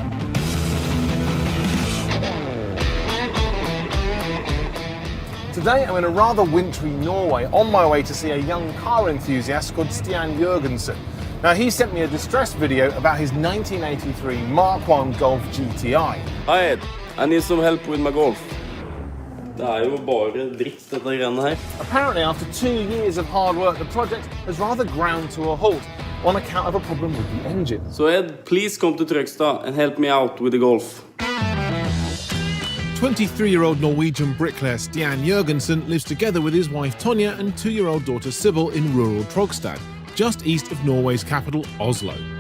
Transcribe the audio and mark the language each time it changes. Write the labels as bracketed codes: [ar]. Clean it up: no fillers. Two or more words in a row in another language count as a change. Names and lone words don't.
[en] Today I'm in a rather wintry Norway on my way to see a young car enthusiast called Stian Jørgensen. Now he sent me a distress video about his 1983 Mk1 Golf GTI. Hi Ed, I need some help with my Golf. [no] Det jo bare dritt dette greiene her. [en] Apparently after 2 years of hard work the project has rather ground to a halt on account of a problem with the engine. So Ed, please come to Trøgstad and help me out with the Golf. 23-year-old Norwegian bricklayer Stian Jørgensen lives together with his wife Tonja and 2-year-old daughter Sybil in rural Trogstad, just east of Norway's capital, Oslo.